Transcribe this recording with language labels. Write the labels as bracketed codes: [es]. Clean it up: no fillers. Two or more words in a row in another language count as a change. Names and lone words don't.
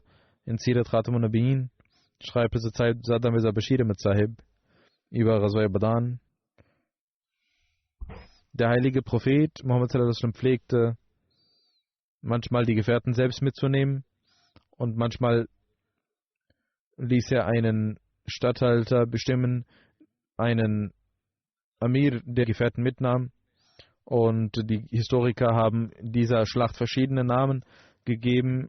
[de] In Sirat Khatamun Nabiyyin schreibt es Saddam Mirza Bashir mit Sahib über Ghazwai Badan. Der heilige Prophet Muhammad [ar] صلى الله عليه وسلم [de] pflegte manchmal die Gefährten selbst mitzunehmen und manchmal ließ er einen Statthalter bestimmen, einen Amir, der Gefährten mitnahm. Und die Historiker haben dieser Schlacht verschiedene Namen gegeben.